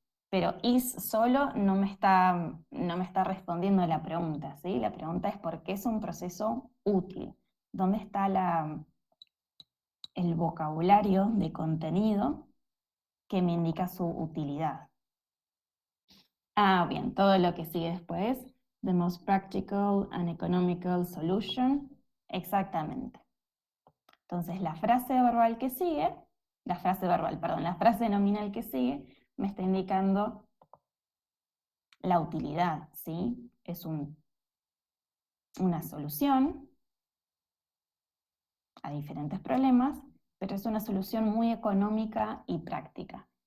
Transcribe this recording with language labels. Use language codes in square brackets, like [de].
[es] Pero is solo no me está respondiendo la pregunta, ¿sí? La pregunta es por qué es un proceso útil. ¿Dónde está el vocabulario de contenido que me indica su utilidad? Ah, bien, todo lo que sigue después. [en] The most practical and economical solution. [es] Exactamente. Entonces, la frase verbal que sigue, la frase nominal que sigue, me está indicando la utilidad, ¿sí? Es una solución a diferentes problemas, pero es una solución muy económica y práctica.